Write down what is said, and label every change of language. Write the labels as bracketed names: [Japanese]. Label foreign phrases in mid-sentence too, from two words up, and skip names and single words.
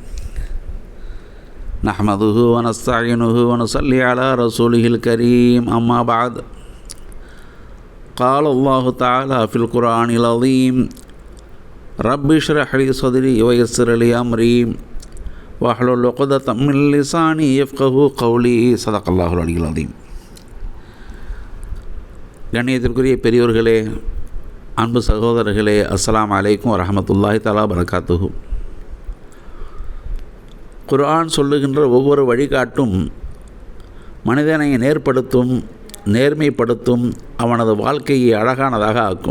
[Arabic] نحمده ونستعينه ونصلي على رسوله الكريم. أما بعد، قال الله تعالى في القرآن العظيم: رب اشرح لي صدري ويسر لي أمري واحلل عقدة من لساني يفقهوا قولي. صدق الله العلي العظيم. [Tamil] கண்ணியத்திற்குரிய பெரியோர்களே, அன்பு சகோதரர்களே, [Arabic] السلام عليكم ورحمة الله تعالى بركاته. [Tamil] குர்ஆன் சொல்லுகின்ற ஒவ்வொரு வழிகாட்டும் மனிதனை நேர்படுத்தும், நேர்மைப்படுத்தும், அவனது வாழ்க்கையை அழகானதாக ஆக்கும்.